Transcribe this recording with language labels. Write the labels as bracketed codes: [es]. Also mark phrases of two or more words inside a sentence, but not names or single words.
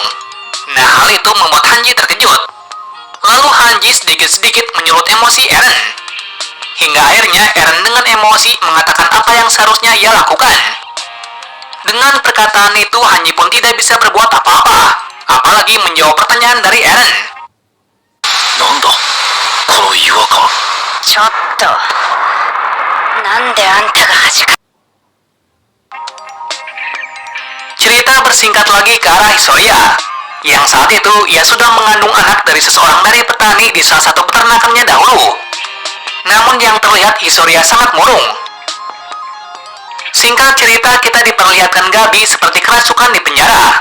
[id] Nah, hal itu membuat Hanji terkejut. Lalu Hanji sedikit-sedikit menyulut emosi Eren. Hingga akhirnya Eren dengan emosi mengatakan apa yang seharusnya ia lakukan. Dengan perkataan itu, Hanji pun tidak bisa berbuat apa-apa, apalagi menjawab pertanyaan dari Eren. [ja] なんだ、この違和感. ちょっとなんであんたが恥か [id] Cerita bersingkat lagi ke arah Hisoria, yang saat itu ia sudah mengandung anak dari seseorang dari petani di salah satu peternakannya dahulu. Namun yang terlihat Hisoria sangat murung. Singkat cerita, kita diperlihatkan Gabi seperti kerasukan di penjara.